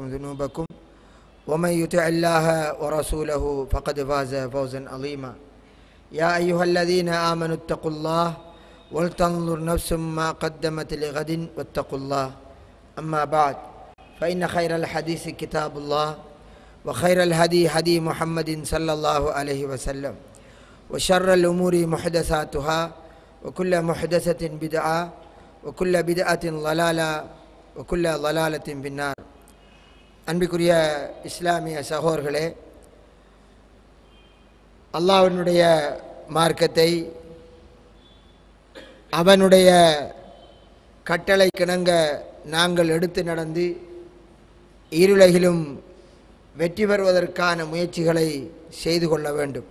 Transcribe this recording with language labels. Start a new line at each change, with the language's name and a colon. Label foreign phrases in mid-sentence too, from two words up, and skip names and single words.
Arabic: ذنوبكم ومن يطع الله ورسوله فقد فاز فوزا عظيما يا أيها الذين آمنوا اتقوا الله ولتنظر نفس ما قدمت لغد واتقوا الله أما بعد فإن خير الحديث كتاب الله وخير الهدي هدي محمد صلى الله عليه وسلم وشر الأمور محدثاتها وكل محدثة بدعة وكل بدعة ضلالة وكل ضلالة في النار.
Tamil: அன்பிற்குரிய இஸ்லாமிய சகோதரர்களே, அல்லாஹ்வினுடைய மார்க்கத்தை அவனுடைய கட்டளை கிணங்க நாங்கள் எடுத்து நடந்து இருளகிலும் வெற்றி பெறுவதற்கான முயற்சிகளை செய்து கொள்ள வேண்டும்.